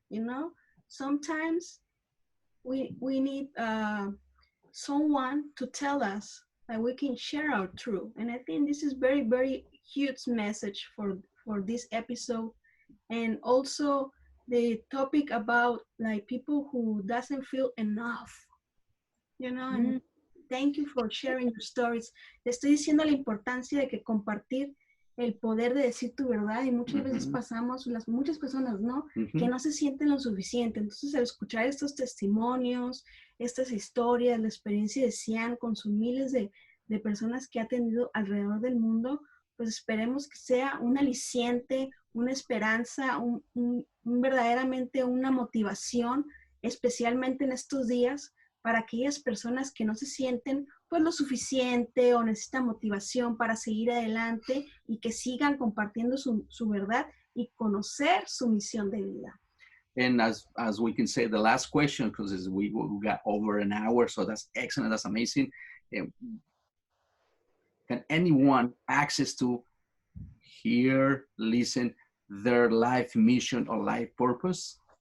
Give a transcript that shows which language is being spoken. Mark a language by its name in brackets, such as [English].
[English] You know, sometimes we need someone to tell us that we can share our truth, and I think this is very, very huge message for this episode, and also the topic about like people who doesn't feel enough, you know. And thank you for sharing your stories. [Spanish] Le estoy diciendo la importancia de que compartir el poder de decir tu verdad, y muchas veces pasamos, muchas personas, ¿no? Que no se sienten lo suficiente. Entonces, al escuchar estos testimonios, estas historias, la experiencia de Sian con sus miles de personas que ha atendido alrededor del mundo, pues esperemos que sea un aliciente, una esperanza, verdaderamente una motivación, especialmente en estos días, para aquellas personas que no se sienten pues lo suficiente o necesitan motivación para seguir adelante y que sigan compartiendo su verdad y conocer su misión de vida. [English] And as we can say, the last question, because we got over an hour, so that's excellent, that's amazing. Can anyone access to hear, listen, their life mission or life purpose?